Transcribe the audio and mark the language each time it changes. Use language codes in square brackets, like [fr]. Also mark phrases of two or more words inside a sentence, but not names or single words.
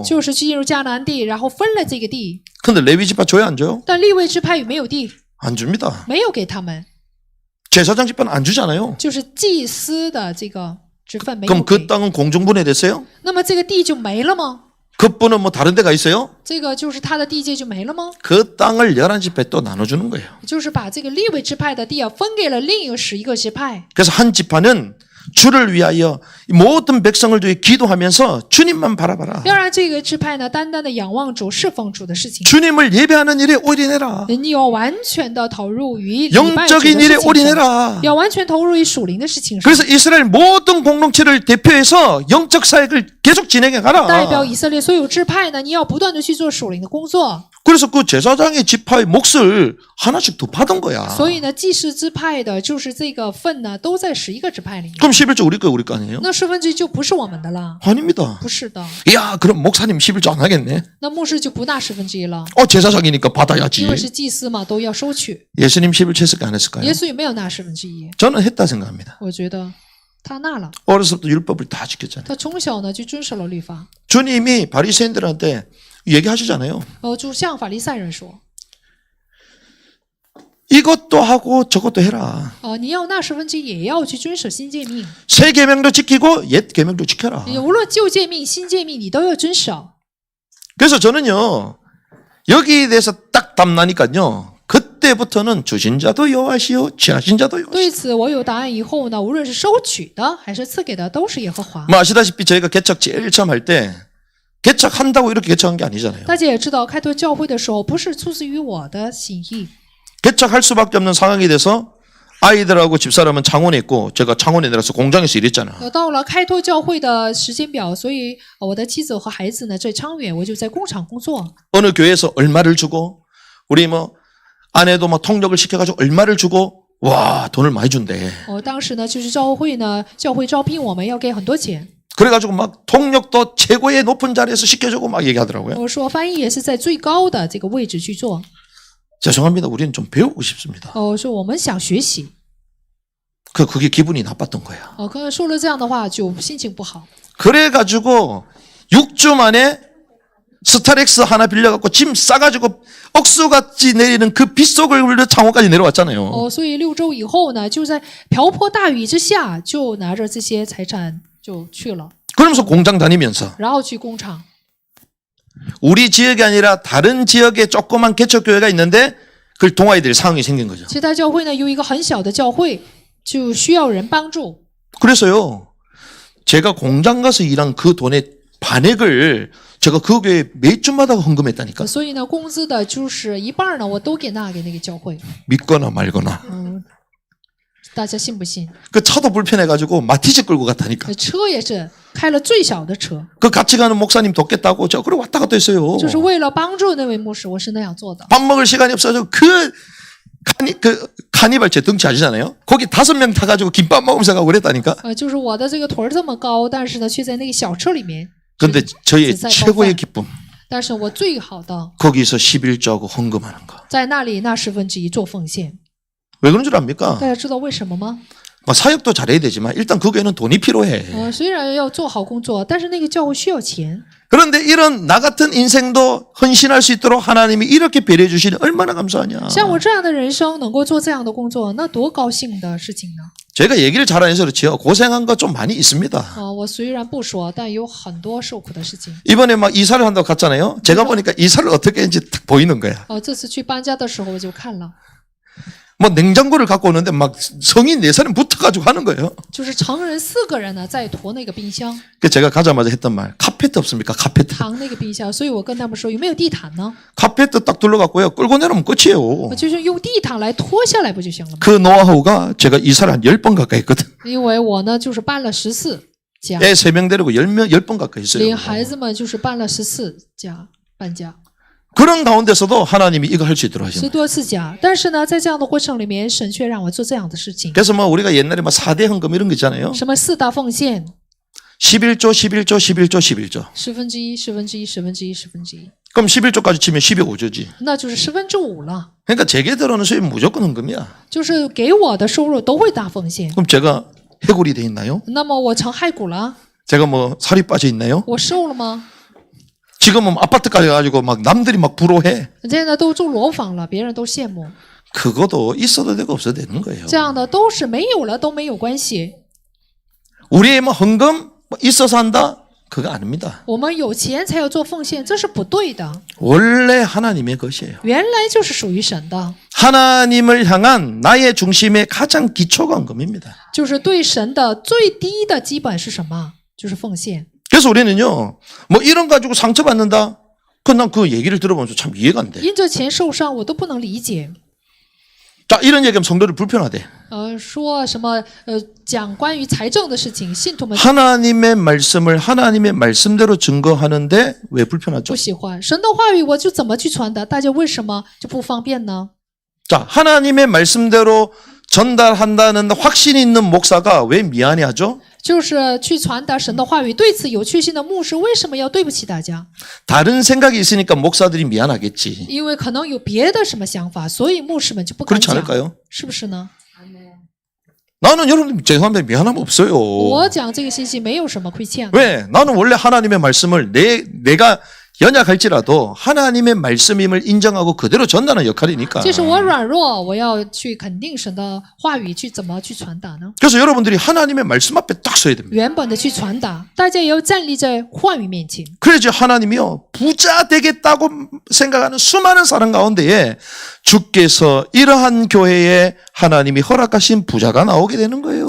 [zh] 就是进入迦南地，然后分了这个地。 [ko] 근데 레위지파 줘요, 안 줘요? [zh] 但利未支派有没有地？ [ko] 안 줍니다. [zh] 没有给他们， [ko] 제사장 지파는 안 주잖아요. [zh] 就是祭司的这个职分没有 [ko] 그럼 그 [zh] 给。 [ko] 땅은 공중분해됐어요? [zh] 那么这个地就没了吗？ [ko] 그분은 뭐 다른 데가 있어요? [zh] 这个就是他的地界就没了吗？ [ko] 그 땅을 11지파에 또 나눠주는 거예요. [zh] 就是把这个利未支派的地分给了另11个支派。 [ko] 그래서 한 지파는 주를 위하여 모든 백성을 위해 기도하면서 주님만 바라봐라. [zh] 要让这个支派呢，单单的仰望主、侍奉主的事情。 [ko] 주님을 예배하는 일에 올인해라. [zh] 你要完全的投入于礼拜主的 [ko] 영적인 [zh] 事 [ko] 일에 [zh] 情上， [ko] 올인해라. [zh] 要完全投入于属灵的事情上。 [ko] 그래서 이스라엘 모든 공동체를 대표해서 영적 사역을 계속 진행해 [zh] 代表 [ko] 가라. [zh] 以色列所有支派呢，你要不断的去做属灵的工作。 [ko] 그래서 그 제사장의 지파의 몫을 하나씩 더 받은 거야. [zh] 所以呢，祭司支派的就是这个份呢，都在11个支派里面。 [ko] 그럼 11조 우리 거 아니에요? [zh] 那1/10就不是我们的了， [ko] 아닙니다. [zh] 不是的。 [ko] 야, 그럼 목사님 11조 안 하겠네. [zh] 那牧师就不纳1/10了， [ko] 제사장이니까 받아야지. [zh] 因为是祭司嘛，都要收取。 [ko] 예수님 11조 했을까 안 했을까요? [zh] 耶稣有没有纳1/10？ [ko] 저는 했다 생각합니다. [zh] 我觉得他纳了， [ko] 어려서부터 율법을 다 지켰잖아요. [zh] 他从小呢就遵守了律法。 [ko] 주님이 바리새인들한테 얘기하시잖아요. [zh] 就向法利赛人说， [ko] 이것도 하고 저것도 해라. [zh] 你要纳1/10也要去遵守新诫命， [ko] 새 계명도 지키고 옛 계명도 지켜라. [zh] 无论旧诫命、新诫命，你都要遵守。 [ko] 그래서 저는요, 여기에 대해서 딱 답나니까요, 그때부터는 주신 자도 여호와시요, 취하신 자도 여호와시요. [zh] 对此我有答案以后呢，无论是收取的还是赐给的，都是耶和华。 [ko] 뭐 아시다시피 저희가 개척 제일 처음 할 때, 개척한다고 이렇게 개척한 게 아니잖아요. [zh] 大家也知道，开拓教会的时候不是出自于我的心意， [ko] 개척할 수밖에 없는 상황이 돼서 아이들하고 집사람은 창원에 있고 제가 창원에 내려서 공장에서 일했잖아. [zh] 到了开拓教会的时间表，所以我的妻子和孩子呢在昌远，我就在工厂工作。 [ko] 어느 교회에서 얼마를 주고 우리 뭐 아내도 막 통역을 시켜가지고 얼마를 주고 와 돈을 많이 준대. [zh] 当时呢就是教会招聘我们要给很多钱， [ko] 그래가지고 막 통역도 최고의 높은 자리에서 시켜주고 막 얘기하더라고요. [zh] 我说翻译也是在最高的这个位置去做。 [ko] 죄송합니다. 우리는 좀 배우고 싶습니다. [zh] 我说我们想学习。 [ko] 그게 기분이 나빴던 거야. [zh] 刚才说了这样的话，就心情不好。 [ko] 그래가지고 6주 만에 스타렉스 하나 빌려갖고 짐 싸가지고 억수같이 내리는 그 빗속을 흘려 창호까지 내려왔잖아요. [zh] 所以6周以后呢，就在瓢泼大雨之下，就拿着这些财产就去了， [ko] 그러면서 공장 다니면서 [zh] 然后去工厂。 [ko] 우리 지역이 아니라 다른 지역에 조그만 개척교회가 있는데 그걸 도와야 될 상황이 생긴 거죠. [zh] 其他教会呢有一个很小的教会，就需要人帮助。 [ko] 그래서요, 제가 공장 가서 일한 그 돈의 반액을 제가 그 교회에 몇 주마다 헌금했다니까. [zh] 所以呢，工资的就是一半呢，我都给那个教会。 [ko] 믿거나 말거나. [zh] 大家信不信？ [ko] 그 차도 불편해가지고 마티즈 끌고 갔다니까. [zh] 车也是开了最小的车， [ko] 그 같이 가는 목사님 돕겠다고 저 그래 왔다 갔다 했어요. [zh] 就是为了帮助那位牧师，我是那样做的。 [ko] 밥 먹을 시간이 없어서 그 카니발 제 덩치 아시잖아요. 거기 5명 타가지고 김밥 먹으면서 가고 그랬다니까. [zh] 就是我的这个腿儿这么高，但是呢，却在那个小车里面。 [ko] 근데 저의 최고의 기쁨. [zh] 但是我最好的 [ko] 거기서 11조하고 헌금하는 거. [zh] 在那里纳1/10做奉献。 [ko] 왜 그런 줄 압니까? [zh] 大家知道为什么吗？ [ko] 뭐 사역도 잘해야 되지만 일단 그 교회는 돈이 필요해. [zh] 虽然要做好工作，但是那个教会需要钱。 [ko] 그런데 이런 나 같은 인생도 헌신할 수 있도록 하나님이 이렇게 배려해 주시니 얼마나 감사하냐. [zh] 像我这样的人生能够做这样的工作，那多高兴的事情呢？ [ko] 제가 얘기를 잘 안 해서 그렇지요. 고생한 거 좀 많이 있습니다. [zh] 我虽然不说，但有很多受苦的事情。 [ko] 이번에 막 이사를 한다고 갔잖아요. 제가 보니까 이사를 어떻게 했는지 딱 보이는 거야. [zh] 这次去搬家的时候我就看了， [ko] 뭐 냉장고를 갖고 오는데 막 성인 4살은 붙어가지고 하는 거예요. [zh] 就是成人4个人呢在驮那个冰箱， [ko] 그 제가 가자마자 했던 말, 카페트 없습니까? 카페트. [zh] 扛那个冰箱，所以我跟他们说有没有地毯呢？ [ko] 카페트 딱 둘러갖고요. 끌고 내려오면 끝이에요. [zh] 就是用地毯来拖下来不就行了吗？ [ko] 그 노하우가 제가 이사를 한 10번 가까이 했거든. [zh] 因为我呢就是搬了14家， [ko] 애 3명 데리고 10번 가까이 했어요. [zh] 领孩子们就是搬了14家搬家。 [ko] 그런 가운데서도 하나님이 이거 할 수 있도록 하셨어요. [zh] 多次家，但是呢，在这样的过程里面，神却让我做这样的事情。 [ko] 그래서 뭐 우리가 옛날에 막 4대 헌금 이런 거 있잖아요. [zh] 什么4大奉献， [ko] 11조, 11조, 11조, 11조. [zh] 1/10、1/10、1/10、1/10， [ko] 그럼 11조까지 치면 15조지. [zh] 那就是5/10了。 [ko] 그러니까 제게 들어오는 수입 무조건 헌금이야. [zh] 就是给我的收入都会大奉献。 [ko] 그럼 제가 해골이 돼 있나요? [zh] 那么我成骸骨了， [ko] 제가 뭐 살이 빠져 있나요? [zh] 我瘦了吗？ [ko] 지금은 아파트까지 가가지고 막 남들이 막 부러워해. [zh] 现在都住楼房了，别人都羡慕。 [ko] 그것도 있어도 되고 없어도 되는 거예요. [zh] 这样的都是没有了都没有关系。 [ko] 우리의 뭐 헌금 뭐 있어서 한다? 그거 아닙니다. [zh] 我们有钱才要做奉献，这是不对的。 [ko] 원래 하나님의 것이에요. [zh] 原来就是属于神的， [ko] 하나님을 향한 나의 중심의 가장 기초가 헌금입니다. [zh] 就是对神的最低的基本是什么？就是奉献。 [ko] 그래서 우리는요, 뭐 이런 가지고 상처받는다? 난 그 얘기를 들어보면서 참 이해가 안 돼. [zh] 因着钱受伤，我都不能理解。 [ko] 자, 이런 얘기하면 성도를 불편하대. [zh] 说什么讲关于财政的事情，信徒们 [ko] 하나님의 말씀을 하나님의 말씀대로 증거하는데 왜 불편하죠? [zh] 不喜欢神的话语，我就怎么去传达？大家为什么就不方便呢？ [ko] 자, 하나님의 말씀대로 전달한다는 확신이 있는 목사가 왜 미안해하죠? [zh] 就是去传达神的话语，对此有确信的牧师为什么要对不起大家？ [ko] 다른 생각이 있으니까 목사들이 미안하겠지. [zh] 因为可能有别的什么想法，所以牧师们就不敢 [ko] 그렇지 [zh] 讲， [ko] 않을까요? [zh] 是不是呢？ [ko] 나는 여러분 죄송한데 미안함 없어요. [zh] 我讲这个信息没有什么亏欠， [ko] 왜? 나는 원래 하나님의 말씀을 내가 연약할지라도 하나님의 말씀임을 인정하고 그대로 전하는 역할이니까. [zh] 就是我软弱，我要去肯定神的话语，去怎么去传达呢？ [ko] 그래서 여러분들이 하나님의 말씀 앞에 딱 서야 됩니다. [zh] 原本的去传达，大家也要站立在话语面前。 [ko] 그래야지 하나님이요 부자 되겠다고 생각하는 수많은 사람 가운데에 주께서 이러한 교회에 하나님이 허락하신 부자가 나오게 되는 거예요.